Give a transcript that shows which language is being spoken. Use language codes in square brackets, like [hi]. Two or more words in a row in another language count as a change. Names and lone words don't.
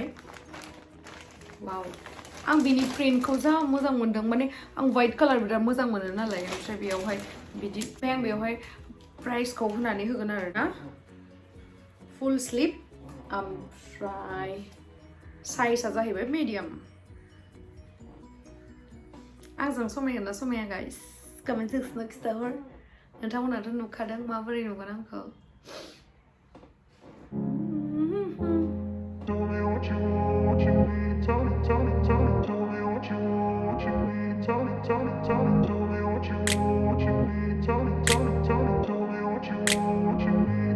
[brx] वाव आं बिनि प्रिन्टखौ जा मोजां मोन्दों माने आं [en] white colour [brx] बिराद मोजां मोनो नालाय ओमफ्राय बेयावहाय बिदि आं बेयावहाय प्राइसखौ होनानै होगोन आरोना [en] full sleeve [brx] ओमफ्राय साइजआ जाहैबाय मिडियाम आंजों समायगोन ना समाया गाइस [en] comment section [brx] खिथाहर नोंथांमोनाथ' नुखादों माबोरै नुगोन आंखौ [en] Tell me what you want, what you need. Tell me, tell me, tell me. Tell me what you want, what you need. Tell me, tell me, tell me. Tell me what you want, what you need. Tell me, tell me, tell me. Tell me what you want, what you need.